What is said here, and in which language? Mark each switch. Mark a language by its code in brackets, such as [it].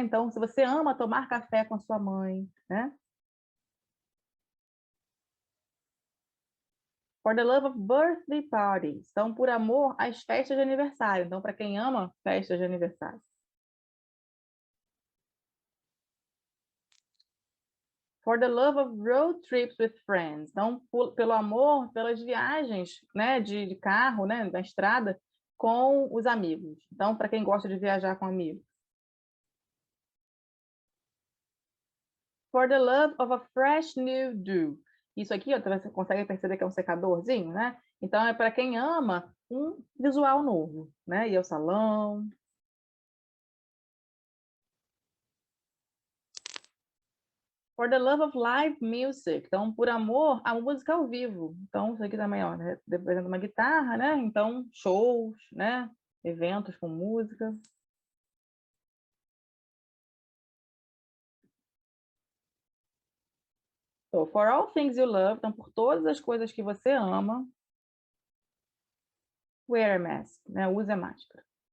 [pt] Então, se você ama tomar café com a sua mãe, né? For the love of birthday parties. Então, por amor às festas de aniversário. Então, para quem ama festas de aniversário. [en] For the love of road trips with friends. [pt] Então, pelo amor, pelas viagens, né, de carro, né, na estrada, com os amigos. Então, para quem gosta de viajar com amigos. For the love of a fresh new dew. Isso aqui, ó, você consegue perceber que é um secadorzinho, né? Então, é para quem ama um visual novo, né? Ir ao salão. [en] For the love of live music. [pt] Então, por amor à música ao vivo. Então, isso aqui também, ó, né, representa uma guitarra, né? Então, shows, né? Eventos com música. So, for all things you love, então, por todas as coisas que você ama, wear a mask, né? Use a máscara.